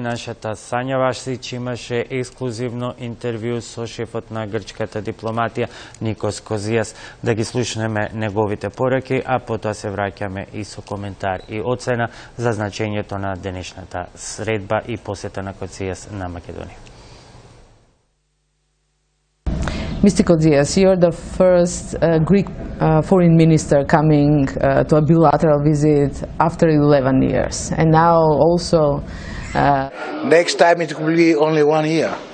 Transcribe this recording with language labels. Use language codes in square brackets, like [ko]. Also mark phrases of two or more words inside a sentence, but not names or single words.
[mk] Нашата Сања Вашлич имаше ексклузивно интервју со шефот на грчката дипломатија Никос Козијас. Да ги слушнеме неговите пораки, а потоа се враќаме и со коментар и оцена за значењето на денешната средба и посета на Козијас на Македонија. [en] Mr. Kodias, you're the first Greek foreign minister coming to a bilateral visit after 11 years. And now also... Next time it will be only 1 year.